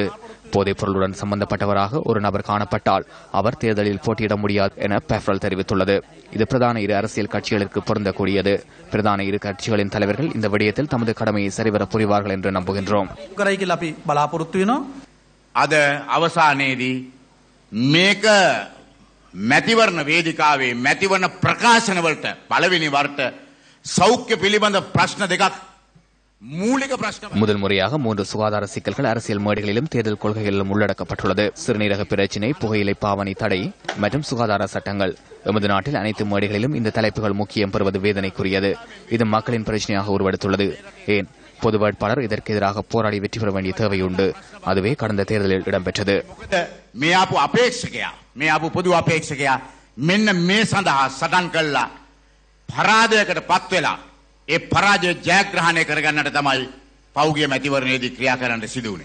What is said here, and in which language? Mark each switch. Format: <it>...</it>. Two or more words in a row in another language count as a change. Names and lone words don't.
<ta>போதைப் பொருளுடன் சம்பந்தப்பட்டவராக ஒரு நபர் காணப்பட்டால் அவர் தேர்தலில் போட்டியிட முடியாது என பெஃப்ரல் தெரிவித்துள்ளது. இது பிரதான இரு அரசியல் கட்சிகளுக்கு பொருந்தக்கூடியது. பிரதான இரு கட்சிகளின் தலைவர்கள் இந்த விடயத்தில் தமது கடமையை சரிவர புரிவார்கள் என்று நம்புகின்றோம்.</ta> <si>අද අවසානයේදී මේක මැතිවරණ වේදිකාවේ මැතිවරණ ප්‍රකාශනවලට පළවෙනි වරට සෞඛ්‍ය පිළිබඳ ප්‍රශ්න දෙකක්</si> <ta>மூலிக பிரச்சனை. முதல் முறையாக 3 சுகாதார சிக்கல்கள் அரசியல் மேடைகளிலும் தேர்தல் கொள்கைகளிலும் உள்ளடக்கப்பட்டுள்ளது. சிறுநீரக பிரச்சினை, புகையிலை பாவனை தடை மற்றும் சுகாதார சட்டங்கள். எமது நாட்டில் அனைத்து மேடைகளிலும் இந்த தலைப்புகள் முக்கியம் பெறுவது வேதனைக்குரியது. இது மக்களின் பிரச்சனையாக உருவெடுத்துள்ளது. ஏன் பொது வேட்பாளர் இதற்கு எதிராக போராடி வெற்றி பெற வேண்டிய தேவை உண்டு. அதுவே கடந்த தேர்தலில் இடம்பெற்றது.</ta> <si>මේ ආපු අපේක්ෂකයා, මේ ආපු පොදු අපේක්ෂකයා මෙන්න මේ සඳහා සටන් කළා පරාදයකට පත් වෙලා ඒ පරාජය ජයග්‍රහණය කරගන්නට තමයි පෞගිය මැතිවරණයේදී ක්‍රියා කරන්න සිදු වුණේ.</si>